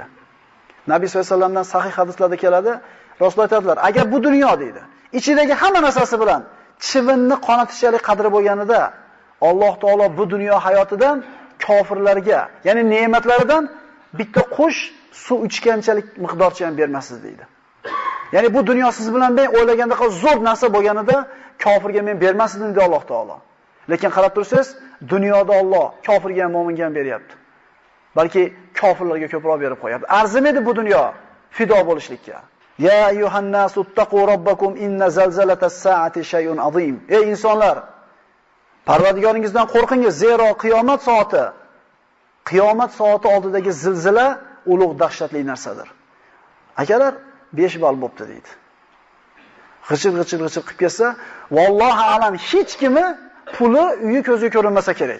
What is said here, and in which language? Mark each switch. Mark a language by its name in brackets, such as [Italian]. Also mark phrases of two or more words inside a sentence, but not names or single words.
[Uzbek] Nabiy [Arabic] صلى الله عليه [Uzbek] vasallamdan sahih hadislarda keladi, Rasululloh aytadilar, agar bu dunyo deydi, ichidagi hamma narsasi bilan chivinni qonatishalik qadri bo'lganida, Alloh taolo bu dunyo hayotidan kofirlarga, ya'ni ne'matlaridan bitta qush suv ichganchalik miqdorcha ham bermasiz deydi. Ya'ni bu dunyo siz bilan men o'ylaganda zo'r narsa bo'lganida kofirga men bermasdim deydi Alloh taolo. Lekin qarab tursangiz, dunyoda Alloh kofirga ham mo'minga ham beryapti. Balki kofirlarga ko'proq berib qo'yapti. Arzimaydi bu dunyo fido bo'lishlikka. [Arabic] يا أيها الناس اتقوا ربكم إن زلزلة الساعة شيء عظيم. [Uzbek] Ey insonlar, Parvardigoringizdan qo'rqingiz, zero qiyomat soati oldidagi zilzila ulug' dahshatli narsadir. Akalar 5 ball bo'pti deydi. G'ijir qilib kelsa, [Arabic] والله أعلم [Uzbek] hech kimi puli uyi ko'ziga ko'rinmasa kerak.